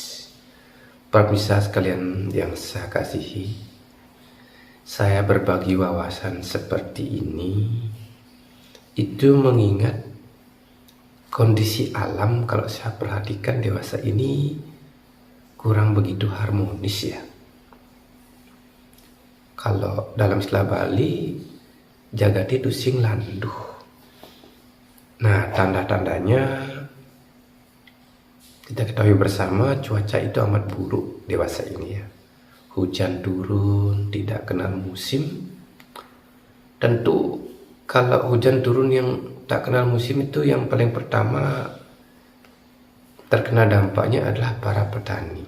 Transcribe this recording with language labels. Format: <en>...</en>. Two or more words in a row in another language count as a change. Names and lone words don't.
<id>Pemirsa sekalian yang saya kasihi, saya berbagi wawasan seperti ini itu mengingat kondisi alam. Kalau saya perhatikan dewasa ini kurang begitu harmonis ya. Kalau dalam istilah Bali,</id> <ban>jagati tusing landuh.</ban> <id>Nah, tanda-tandanya kita ketahui bersama cuaca itu amat buruk dewasa ini ya. Hujan turun, tidak kenal musim. Tentu kalau hujan turun yang tak kenal musim itu yang paling pertama terkena dampaknya adalah para petani.</id>